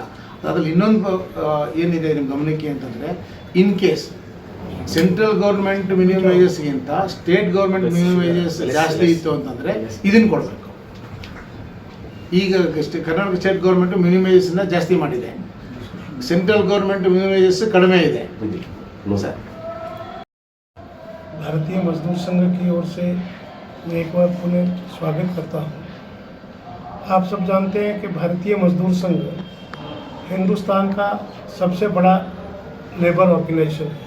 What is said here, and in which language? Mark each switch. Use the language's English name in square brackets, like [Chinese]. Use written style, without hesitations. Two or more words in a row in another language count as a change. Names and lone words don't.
[Kannada] ಅದರಲ್ಲಿ ಇನ್ನೊಂದು ಏನಿದೆ ನಿಮ್ಮ ಗಮನಕ್ಕೆ ಅಂತಂದರೆ, [English] in case central government minimum wages state government minimum wages [Kannada] ಜಾಸ್ತಿ ಇತ್ತು ಅಂತಂದರೆ ಇದನ್ನು ಕೊಡಬೇಕು. ಈಗ ಕರ್ನಾಟಕ [English] state government minimum wages [Kannada] ಜಾಸ್ತಿ ಮಾಡಿದೆ, [English] central government minimum wages [Kannada] ಕಡಿಮೆ ಇದೆ. [Hindi] सर, भारतीय मजदूर संघ की ओर से मैं एक बार पुनः स्वागत करता हूँ। आप सब जानते हैं कि भारतीय मजदूर संघ हिंदुस्तान का सबसे बड़ा [English] labour organisation [Hindi] है।